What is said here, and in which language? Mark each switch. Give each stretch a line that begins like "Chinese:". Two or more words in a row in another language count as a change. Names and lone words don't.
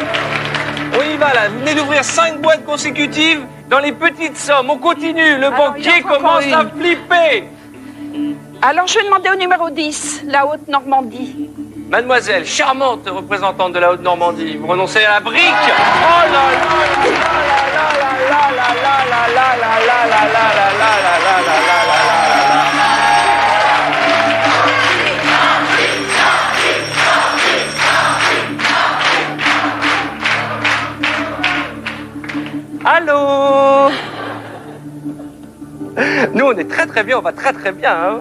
French: On y va là. Vous venez d'ouvrir 5 boîtes consécutives dans les petites sommes. On continue. Le Alors, banquier il en faut commence encore à une. flipper. Alors, je vais demander au numéro 10, la Haute-Normandie. Mademoiselle, charmante représentante de la Haute-Normandie, vous renoncez à la brique. Oh là là là là là là là là là là là là là là là là là là. Allô? Nous, on est très bien, on va très bien. Hein.